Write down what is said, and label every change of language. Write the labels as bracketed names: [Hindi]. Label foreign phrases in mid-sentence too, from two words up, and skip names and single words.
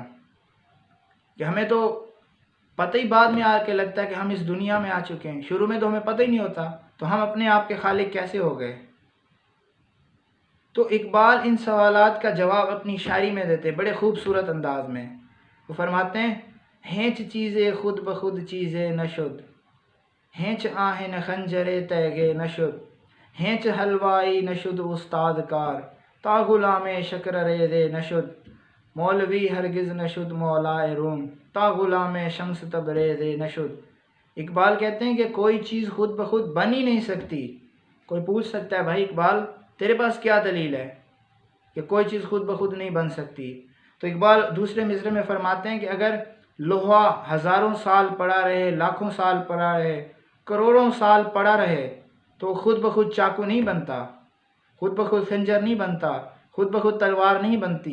[Urdu] کہ ہمیں تو پتہ ہی بعد میں آ کے لگتا ہے کہ ہم اس دنیا میں آ چکے ہیں، شروع میں تو ہمیں پتہ ہی نہیں ہوتا، تو ہم اپنے آپ کے خالق کیسے ہو گئے؟ تو اقبال ان سوالات کا جواب اپنی شاعری میں دیتے بڑے خوبصورت انداز میں۔ وہ فرماتے ہیں [Persian] ہینچ چیزیں خود بخود چیزیں نشد، ہینچ آہن خنجرے تیگے نشد، ہینچ حلوائی نشد استاد کار، تا غلام شکر ریزے نشد، مولوی ہرگز نشد مولائے روم، تا غلام شمس تبریزے نشد۔ [Urdu] اقبال کہتے ہیں کہ کوئی چیز خود بخود بن ہی نہیں سکتی۔ کوئی پوچھ سکتا ہے بھائی اقبال تیرے پاس کیا دلیل ہے کہ کوئی چیز خود بخود نہیں بن سکتی؟ تو اقبال دوسرے مصرعے میں فرماتے ہیں کہ اگر لوہا ہزاروں سال پڑا رہے، لاکھوں سال پڑا رہے، کروڑوں سال پڑا رہے تو خود بخود چاقو نہیں بنتا، خود بخود خنجر نہیں بنتا، خود بخود تلوار نہیں بنتی۔